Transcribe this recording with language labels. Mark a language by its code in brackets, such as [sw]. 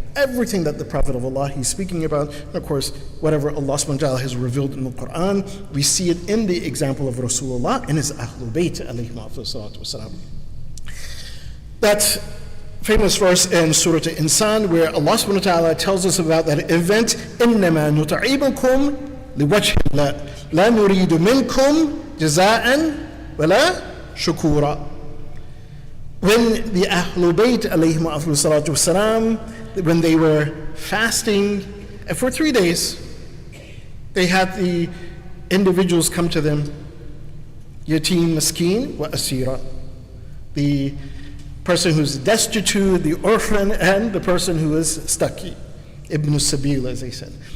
[en] Everything that the Prophet of Allah he's speaking about, and of course, whatever Allah subhanahu wa ta'ala has revealed in the Quran, we see it in the example of Rasulullah and his Ahlul Bayt, alayhim afdalus salatu wassalam. That famous verse in Surah Al-Insan where Allah subhanahu wa ta'ala tells us about that event, [ar] إِنَّمَا نُطْعِمُكُمْ لوجه الله لا نريد منكم جزاء ولا شكورا. [en] When the Ahlul Bayt alayhim salatu wasalam, when they were fasting for 3 days, they had the individuals come to them, yatim, miskin, wa asira, the person who's destitute, the orphan, and the person who is stuck, ibn sabil, as they said.